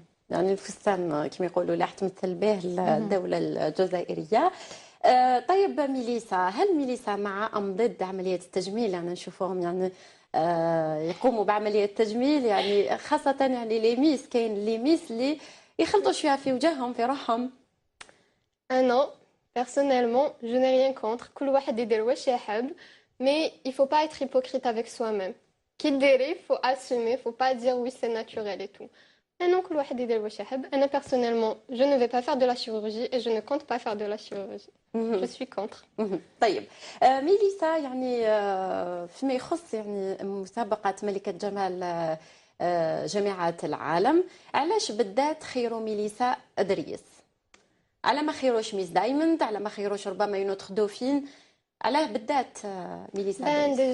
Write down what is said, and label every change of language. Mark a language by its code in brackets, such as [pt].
[ar] يعني الفستان كما يقولوا اللي تمثل به الدوله الجزائريه. طيب ميليسا، هل ميليسا مع ام ضد عمليه التجميل؟ يعني نشوفوهم يعني يقوموا بعمليه تجميل يعني خاصه يعني لي ميس، كاين لي ميس اللي يخلطوا شويه في وجههم في روحهم. انا [fr] personnellement je n'ai rien contre [ar] كل واحد يدير واش يحب [fr] mais il faut pas être hypocrite avec soi-même. [ar] كي ديري [fr] faut assumer, faut pas dire oui c'est naturel et tout. [ar] انا كل واحد يدير واش يحب. انا [fr] personnellement je ne vais pas faire de la chirurgie et je ne compte pas faire de la chirurgie. Je suis contre. [ar] طيب ميليسا، يعني فيما يخص يعني مسابقه ملكه جمال جامعات العالم، علاش بالذات خيروا ميليسا ادريس؟ على ما خيروش ميس دايموند، على ما خيروش ربما يونوتخ دوفين، علاه بالذات ميليسا ادريس؟